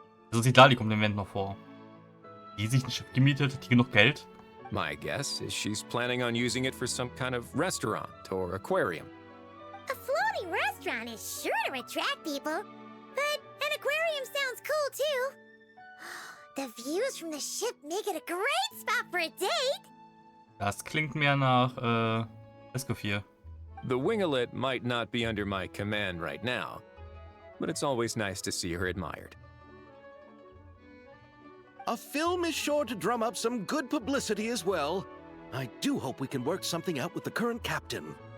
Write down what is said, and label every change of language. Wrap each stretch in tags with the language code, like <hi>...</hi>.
<de>Also die Dali kommt im Event noch vor. Die sich ein Schiff gemietet, hat die genug Geld?</de> <en>My guess is she's planning on using it for some kind of restaurant or aquarium. A floating restaurant is sure to attract people, but an aquarium sounds cool too. The views from the ship make it a great spot for a date.</en> <de>Das klingt mehr nach Escoffier.</de> <en>The winglet might not be under my command right now, but it's always nice to see her admired. A film is sure to drum up some good publicity as well. I do hope we can work something out with the current captain.</en>